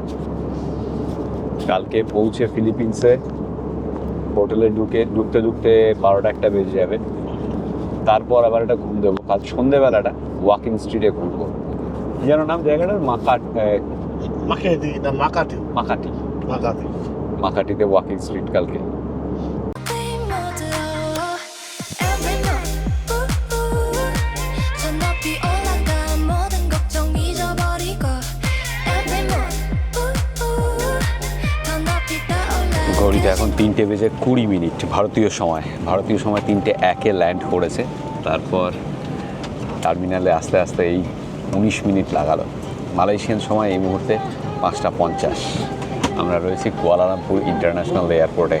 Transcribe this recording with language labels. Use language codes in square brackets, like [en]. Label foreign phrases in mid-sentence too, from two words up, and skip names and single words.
[bn] কালকে পৌঁছে ফিলিপিন্সে হোটেলে ঢুকতে 12টা 1টা বেজে যাবে। তারপর আবার একটা ঘুম দেবো, কাল সন্ধেবেলাটা ওয়াকিং স্ট্রিটে ঘুরবো। কি যেন নাম জায়গাটার? মাখাটি না মাকাটি, মাকাটি। মাকাটি। মাকাটিতে ওয়াকিং স্ট্রিট কালকে। [en] Every month, [ko] 저 높이 올라가 모든 걱정 잊어버리고 [en] Every month, [ko] 더 높이 떠올라 [bn] ঘড়িতে এখন 3টে বেজে 20 মিনিট ভারতীয় সময়। ভারতীয় সময় 3টে 1-এ ল্যান্ড করেছে। তারপর টার্মিনালে আস্তে আস্তে এই 19 মিনিট লাগালো। মালয়েশিয়ান সময় এই মুহূর্তে 5টা 50। আমরা রয়েছি কুয়ালালামপুর ইন্টারন্যাশনাল এয়ারপোর্টে।